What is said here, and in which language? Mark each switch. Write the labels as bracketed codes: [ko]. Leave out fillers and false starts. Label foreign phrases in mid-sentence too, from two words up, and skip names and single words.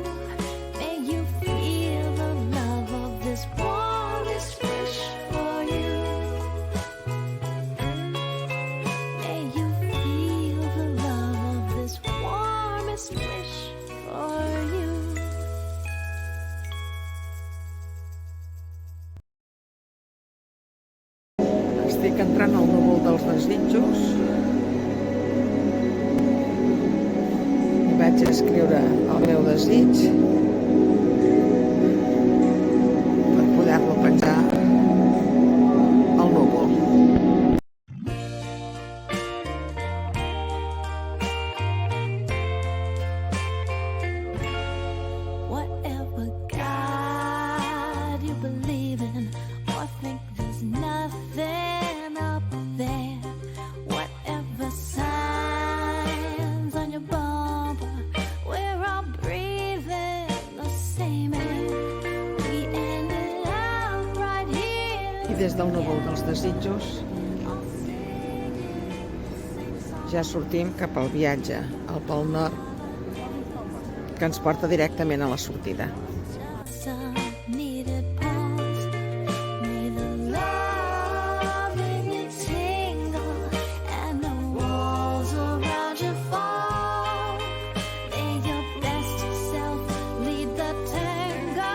[en] May you feel the love of this warmest wish for you. May you feel the love of this warmest wish for you. [ca] Estic entrant al núvol dels desitjos i vaig escriure el meu desig per poder-lo penjar al núvol. [en] Whatever God you believe in, or think there's nothing up there. Whatever signs on your bumper, we're all breathing the same air. We ended up right here. [ca] I des del núvol dels desitjos ja sortim cap al viatge, al Pol Nord, que ens porta directament a la sortida. [en] Some needed pause. May the love in you tingle and the walls around you fall. May your best self lead the tango.